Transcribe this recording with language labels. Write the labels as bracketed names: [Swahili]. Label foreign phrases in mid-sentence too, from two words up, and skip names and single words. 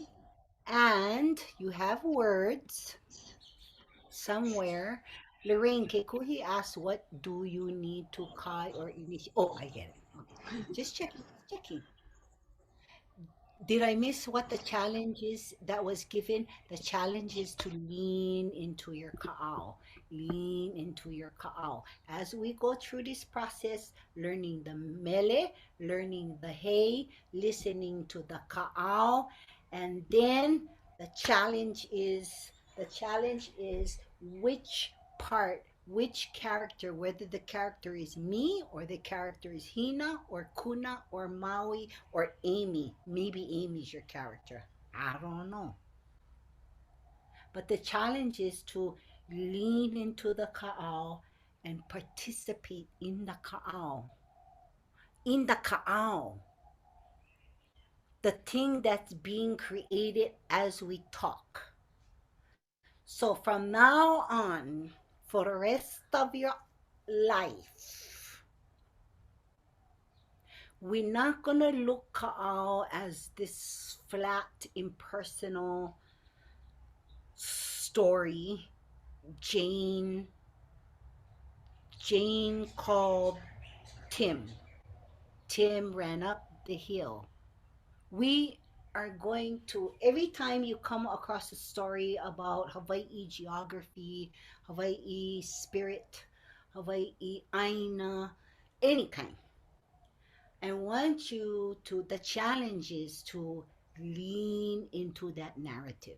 [English] And you have words somewhere. Lorraine, Kekuhi asked, what do you need to kai or initiate? Oh, I get it. Okay. Just checking. Did I miss what the challenge is that was given? The challenge is to lean into your kaʻao. Lean into your kaʻao. As we go through this process, learning the mele, learning the hei, listening to the kaʻao, and then the challenge is which part, which character, whether the character is me or the character is Hina or Kuna or Maui or Amy. Maybe Amy's your character. I don't know. But the challenge is to lean into the kaʻao and participate in the kaʻao. In the kaʻao. The thing that's being created as we talk. So from now on, for the rest of your life, we're not going to look kaʻao as this flat, impersonal story. Jane called Tim. Tim ran up the hill. We are going to, every time you come across a story about Hawaii geography, Hawaii spirit, Hawaii ʻāina, any kind, I want you to, the challenge is to lean into that narrative.